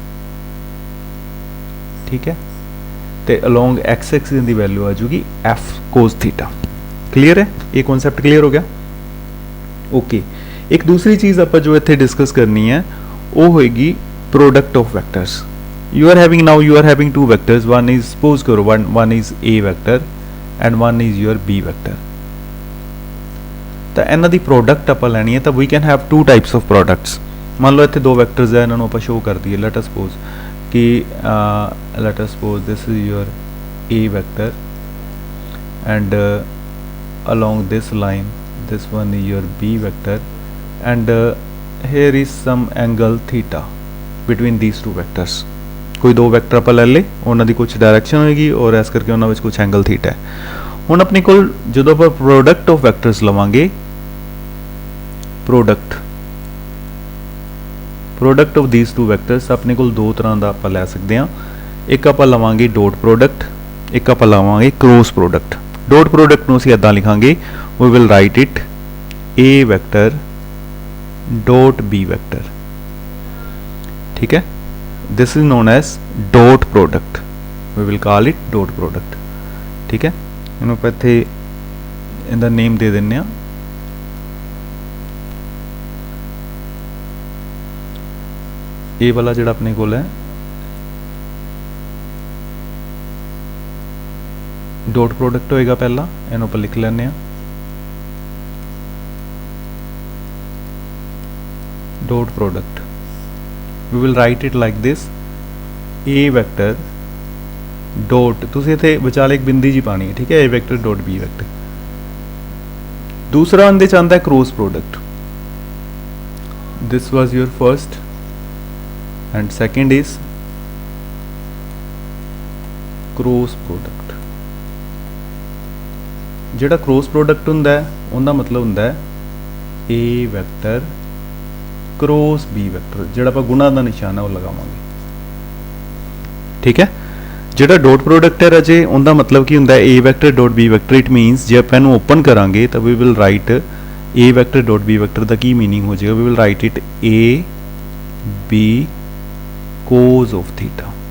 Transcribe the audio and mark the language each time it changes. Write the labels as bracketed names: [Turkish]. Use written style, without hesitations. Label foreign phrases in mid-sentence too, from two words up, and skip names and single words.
[Punjabi] ਠੀਕ ਹੈ, ਤੇ [English] along x axis [Punjabi] ਦੀ ਵੈਲਿਊ ਆ ਜਾਊਗੀ [English] F cos theta. [Punjabi] ਕਲੀਅਰ ਹੈ, ਇਹ ਕਨਸੈਪਟ ਕਲੀਅਰ ਹੋ ਗਿਆ। ਓਕੇ, ਇੱਕ ਦੂਸਰੀ ਚੀਜ਼ ਆਪਾਂ ਜੋ ਇੱਥੇ ਡਿਸਕਸ ਕਰਨੀ ਹੈ ਉਹ ਹੋਏਗੀ [English] product of vectors. you are having two vectors, one is suppose करो one is a vector and one is your b vector। [Punjabi] ਤਾਂ ਇਹਨਾਂ ਦੀ ਪ੍ਰੋਡਕਟ ਆਪਾਂ ਲੈਣੀ ਹੈ ਤਾਂ [English] we can have two types of products। [Punjabi] ਮੰਨ ਲਓ ਇੱਥੇ ਦੋ ਵੈਕਟਰਸ ਹੈ, ਇਹਨਾਂ ਨੂੰ ਆਪਾਂ ਸ਼ੋ ਕਰ ਦਈਏ। [English] let us suppose कि let us suppose this is your a vector and along this line this one is your b vector and here is some angle theta between these two vectors। [Punjabi] ਕੋਈ ਦੋ ਵੈਕਟਰ ਆਪਾਂ ਲੈ ਲਏ, ਉਹਨਾਂ ਦੀ ਕੁਝ ਡਾਇਰੈਕਸ਼ਨ ਹੋਏਗੀ ਔਰ ਇਸ ਕਰਕੇ ਉਹਨਾਂ ਵਿੱਚ ਕੁਝ ਐਂਗਲ ਥੀਟਾ ਹੈ। ਹੁਣ ਆਪਣੇ ਕੋਲ ਜਦੋਂ ਆਪਾਂ [English] product of vectors [Punjabi] ਲਵਾਂਗੇ, [English] product of these two vectors [Punjabi] ਆਪਣੇ ਕੋਲ ਦੋ ਤਰ੍ਹਾਂ ਦਾ ਆਪਾਂ ਲੈ ਸਕਦੇ ਹਾਂ। ਇੱਕ ਆਪਾਂ ਲਵਾਂਗੇ [English] dot product, [Punjabi] ਇੱਕ ਆਪਾਂ ਲਵਾਂਗੇ [English] cross product. dot product [Punjabi] ਨੂੰ ਅਸੀਂ ਇੱਦਾਂ ਲਿਖਾਂਗੇ, [English] we will write it a vector dot b vector. [Punjabi] ਠੀਕ ਹੈ, [English] this is known as dot product, we will call it dot product। [Hindi] ठीक है, [Punjabi] ਇਹਨੂੰ ਆਪਾਂ ਇੱਥੇ ਇਹਦਾ ਨੇਮ ਦੇ ਦਿੰਨੇ ਆ ਇਹ ਵਾਲਾ ਜਿਹੜਾ ਆਪਣੇ ਕੋਲ ਹੈ [English] dot product [Punjabi] ਹੋਏਗਾ ਪਹਿਲਾ, ਇਹਨੂੰ ਆਪਾਂ ਲਿਖ ਲੈਂਦੇ ਆ [English] dot product. we will write it like this a vector dot, [Punjabi] ਤੁਸੀਂ ਇੱਥੇ ਵਿਚਾਲੇ ਇੱਕ ਬਿੰਦੀ ਜੀ ਪਾਣੀ ਹੈ। ਠੀਕ ਹੈ, [English] a vector dot b vector। [Punjabi] ਦੂਸਰਾ ਇਹਦੇ ਚ ਆਉਂਦਾ ਹੈ [English] cross product. this was your first and second is cross product। [Punjabi] ਜਿਹੜਾ [English] cross product [Punjabi] ਹੁੰਦਾ ਹੈ ਉਹਦਾ ਮਤਲਬ ਹੁੰਦਾ ਹੈ [English] a vector cross b vector, [Punjabi] ਜਿਹੜਾ ਆਪਾਂ ਗੁਣਾ ਦਾ ਨਿਸ਼ਾਨ ਹੈ ਉਹ ਲਗਾਵਾਂਗੇ। ਠੀਕ ਹੈ, ਜਿਹੜਾ [English] dot product [Punjabi] ਹੈ ਰਾਜੇ ਉਹਦਾ ਮਤਲਬ ਕੀ ਹੁੰਦਾ ਹੈ [English] a vector dot b vector. it means [Punjabi] ਜੇ ਆਪਾਂ ਇਹਨੂੰ ਓਪਨ ਕਰਾਂਗੇ ਤਾਂ [English] we will write a vector dot b vector [Punjabi] ਦਾ ਕੀ ਮੀਨਿੰਗ ਹੋ ਜਾਏਗਾ, [English] we will write it a b cos of theta.